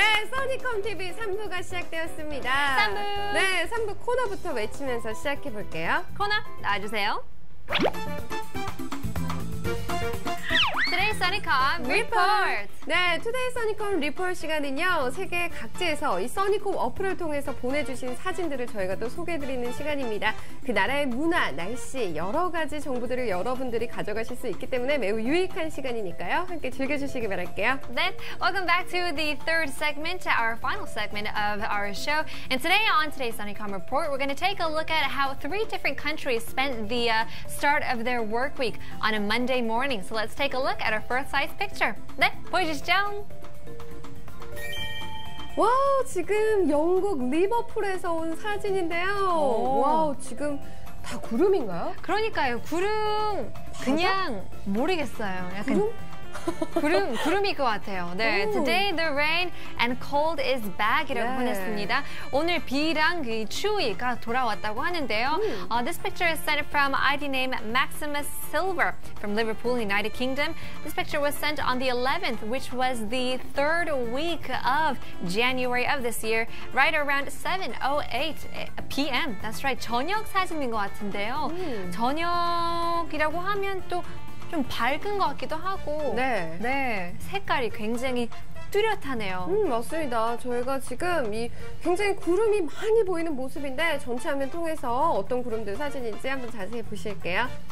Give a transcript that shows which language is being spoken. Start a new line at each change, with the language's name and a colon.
Korean: 써니컴TV 3부가 시작되었습니다. 3부. 네, 3부 코너부터 외치면서 시작해볼게요. 코너 나와주세요.
English: Today's 써니컴 Report.
Korean: 네, 투데이 써니컴 리포트 시간은요, 세계 각지에서 이 써니콤 어플을 통해서 보내주신 사진들을 저희가 또 소개해드리는 시간입니다. 그 나라의 문화, 날씨, 여러 가지 정보들을 여러분들이 가져가실 수 있기 때문에 매우 유익한 시간이니까요. 함께 즐겨주시기 바랄게요.
English: Then, welcome back to the third segment, our final segment of our show. And today on today's 써니컴 Report, we're going to take a look at how 3 different countries spent the start of their work week on a Monday morning. So let's take a look at our first size picture.
Korean: 네, 보여주시죠. 와, 지금 영국 리버풀에서 온 사진인데요. 와, 지금 다 구름인가요? 그러니까요. 구름 그냥 모르겠어요. 약간 구름일 것 같아요.
English: 네, Today the rain and cold is back이라고
Korean: 보냈습니다. 오늘 비랑 그 추위가 돌아왔다고 하는데요.
English: This picture is sent from ID name Maximus Silver from Liverpool, United Kingdom. This picture was sent on the 11th, which was the 3rd week of January of this year, right around 7:08 p.m. That's right,
Korean: 저녁 사진인 것 같은데요. 저녁이라고 하면 또 좀 밝은 것 같기도 하고, 네, 색깔이 굉장히 뚜렷하네요. 맞습니다. 저희가 지금 이 굉장히 구름이 많이 보이는 모습인데 전체 화면 통해서 어떤 구름들 사진인지 한번 자세히 보실게요.